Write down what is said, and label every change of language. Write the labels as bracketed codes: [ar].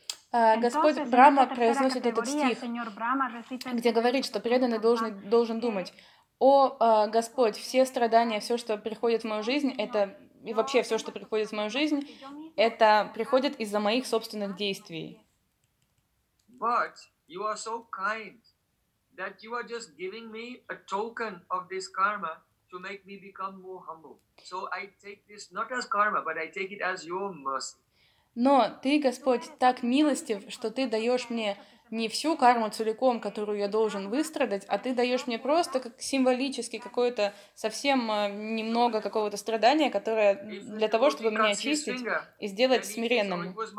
[ru] Господь Брама произносит этот стих, где говорит, что преданный должен думать: «О, Господь, все страдания, все, что приходит в мою жизнь, это и вообще все, что приходит в мою жизнь, это приходит из-за моих собственных действий». [en] But you are so kind that you are just giving me a token of this karma to make me become more humble. So I take this not as karma, but I take it as your mercy. [ru] Но ты, Господь, так милостив, что ты даешь мне не всю карму целиком, которую я должен выстрадать, а ты даешь мне просто как символически какое-то совсем немного какого-то страдания, которое для того, чтобы меня очистить и сделать смиренным.